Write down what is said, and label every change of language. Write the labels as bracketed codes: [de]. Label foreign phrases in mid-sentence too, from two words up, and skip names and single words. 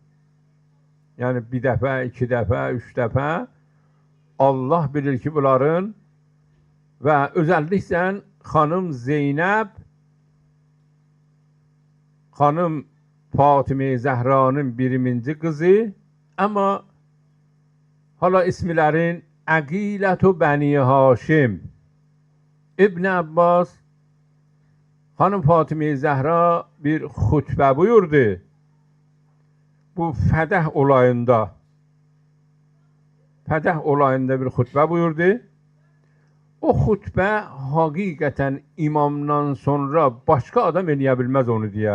[tr] Yani bir defa, 2 defa, 3 defa Allah bilir ki bunların ve özellikle hanım Zeynep, hanım Fatıma Zehra'nın birinci kızı ama Hala ismilərin [ar] Əqilətu Bəni Haşim. [az] İbn Abbas Hanım Fatıma Zəhra bir xutbə buyurdu. Bu Fədəh olayında. Fədəh olayında bir xutbə buyurdu. O xutbə həqiqətən imamdan sonra başqa adam eləyə bilməz onu deyə.